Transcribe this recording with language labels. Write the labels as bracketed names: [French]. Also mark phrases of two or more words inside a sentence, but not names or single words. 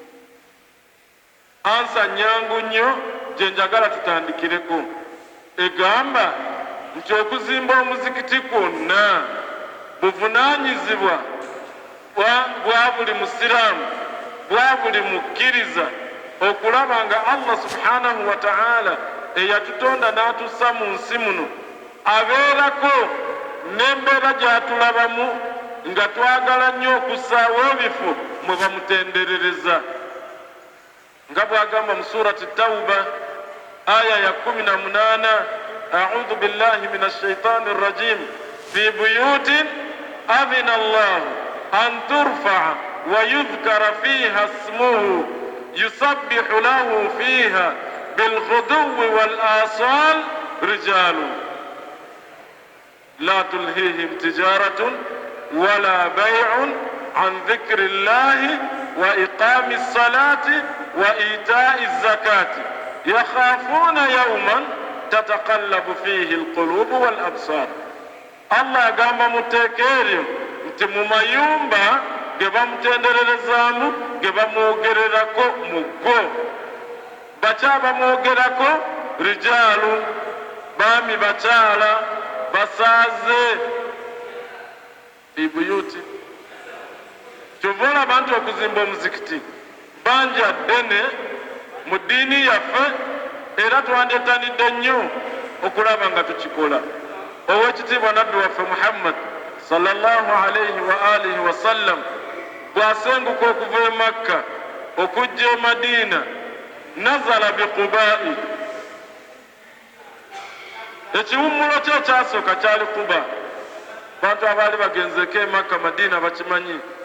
[Ganda] Ansa nyangu nnyo gye njagala tutandikireko, egamba nti okuzimba omuzikiti kwonna buvunaanyizibwa bwa buli musiraamu, bwa buli mukkiriza, okulaba nga Allah subhanahu [Arabic] وتعالى [Ganda] eyatutonda n'atussa mu nsi muno abeerako n'embeera gy'atulabamu nga twagala nnyo okussaawo ebifo mwe bamutenderereza, nga bw'agamba mu surati Tawba aya ya 18, [Arabic] أعوذ بالله من الشيطان الرجيم في بيوت أذن الله أن ترفع ويذكر فيها اسمه يسبح له فيها بالغدو والآصال رجال لا تلهيهم تجارة ولا بيع عن ذكر الله وإقام الصلاة وإيتاء الزكاة يخافون يوما تتقلب فيه القلوب والأبصار. [Ganda] Allah agamba muteeka eryo nti mu mayumba ge bamutendererezaamu, ge bamwogererako muggo, bakya bamwogerako rijaalu, baami bakyala basaaze [Arabic] في بيوت. [Ganda] Kyova olaba nti okuzimba omuzikiti banja ddene mu ddiini yaffe, era twandyetanidde nnyo okulaba nga tukikola. Owekitiibwa nabbi waffe Muhammad [Arabic] صلى الله عليه وعلى آله وسلم [Ganda] bw'asenguka okuva e Makka okujja e Madiina, nazala bi Qubai. Ekiwummulo kye ekyasooka kyali Quba. Bantu abaali bagenzeko e Makka Madiina bakimanyi.